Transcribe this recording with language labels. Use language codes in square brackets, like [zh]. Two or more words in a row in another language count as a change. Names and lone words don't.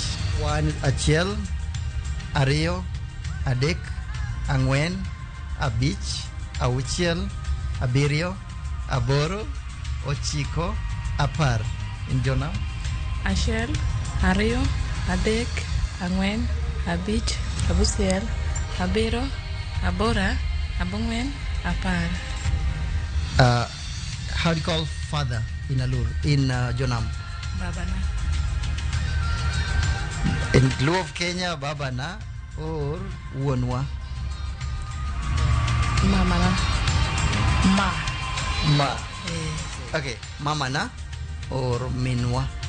[luo] Wan achiel, ariyo, adek, ang'wen, abich, auchiel, abiriyo, aboro, ochiko, apar. [en] In Jonam? [alz] Achiel, ariyo, adek, ang'wen, abich, abusiel, abiro, abora, abung'wen, apar. [en] How do you call father in Jonam? [alz] Babana. [en] In Luo of Kenya, Babana or Wonwa? [alz] Mamana. [en] Ma. Okay, Mamana or Minwa?